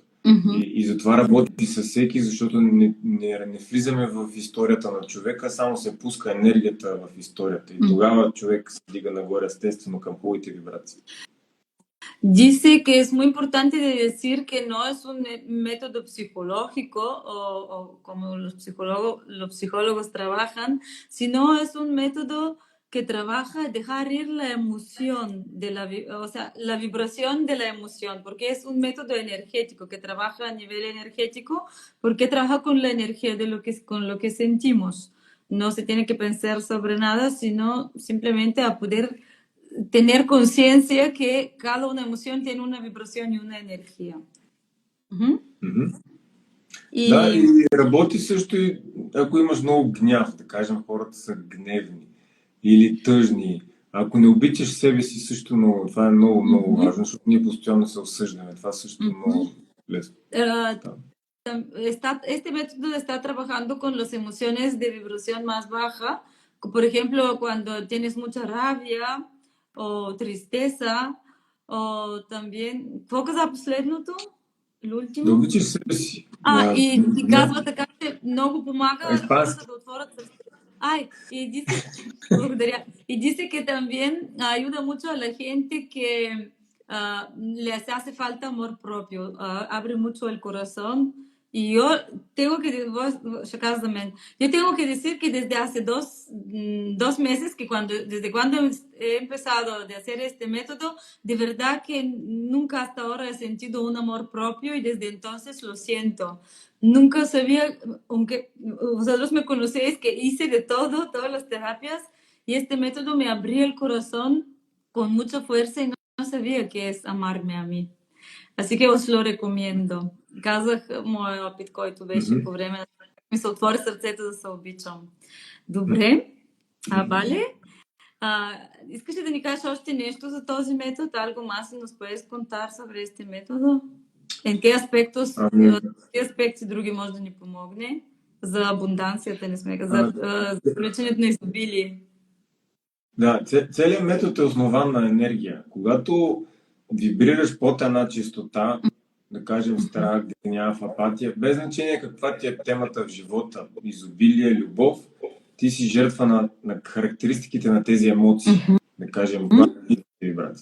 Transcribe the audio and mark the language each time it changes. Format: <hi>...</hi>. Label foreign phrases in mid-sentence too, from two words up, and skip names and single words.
<bg>И затова работи с всеки, защото не влизаме в историята на човека, само се пуска енергията в историята. И тогава човек се дига нагоре естествено към хубавите вибрации.</bg> <es>Dice que es muy importante decir que no es un método psicológico o como los psicólogos trabajan, sino es un método que trabaja dejar ir la emoción, la vibración de la emoción, porque es un método energético que trabaja a nivel energético, porque trabaja con la energía con lo que sentimos. No se tiene que pensar sobre nada, sino simplemente a poder tener conciencia que cada una emoción tiene una vibración y una energía.</es> <bg>Да, и работи също и ако имаш много гняв, да кажем, хората са гневни или тъжни. Ако не обичаш себе си също много, това е много, много важно, защото ние постоянно се осъждаме. Това също е много лесно.</bg> <es>Este método está trabajando con las emociones de vibración más baja. Por ejemplo, cuando tienes mucha rabia o tristeza o también,</es> <bg>какво каза последното? Да</bg> <es>Último?</es> <bg>обичаш себе си. И казва така, че много помага Испански. хората да отворят сърце.</bg> <es>Y dice, благодаря. Y dice que también ayuda mucho a la gente que les hace falta amor propio, abre mucho el corazón. Y yo tengo que, yo tengo que decir que desde hace dos meses, desde cuando he empezado de hacer este método, de verdad que nunca hasta ahora he sentido un amor propio y desde entonces lo siento. Nunca sabía, aunque vosotros me conocéis, que hice de todo, todas las terapias, y este método me abrió el corazón con mucha fuerza y no sabía qué es amarme a mí. Así que os lo recomiendo.</es> <bg>Казах моя опит, който беше по време на ми се отвори сърцето да се обичам. Добре. Vale. Искаш ли да ни кажеш още нещо за този метод? Algo más nos puedes contar sobre este método?</bg> <es>En qué</es> <bg>aspecти други може да ни помогне? За абунданцията, не сме за привличането на изобилие. Да, целият метод е основан на енергия. Когато вибрираш под една чистота, да кажем страх, гняв, апатия, без значение каква ти е темата в живота, изобилие, любов, ти си жертва на характеристиките на тези емоции, да кажем, вибрации.</bg>